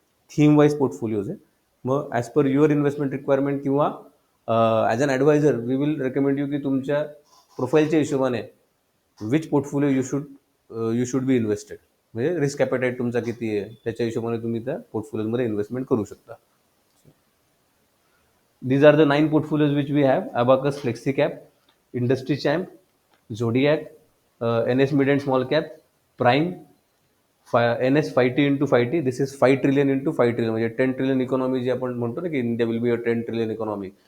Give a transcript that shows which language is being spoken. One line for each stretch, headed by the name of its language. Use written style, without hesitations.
Marathi: Theme wise portfolios आहे. मग as per your investment requirement किंवा as an adviser we will recommend you की तुमच्या प्रोफाईलच्या हिशोबाने which portfolio you should be invested, म्हणजे रिस्क ॲपेटाईट तुमचा किती आहे त्याच्या हिशोबाने तुम्ही त्या पोर्टफोलिओमध्ये इन्व्हेस्टमेंट करू शकता.
English: These are the 9 portfolios which we have: Abacus, FlexiCap, Industry Champ, Zodiac, NS mid and small cap, Prime, NS 5T into 5T, this is 5 trillion into 5 trillion, म्हणजे 10 trillion economy जी आपण म्हणतो ना की India will be a 10 trillion economy.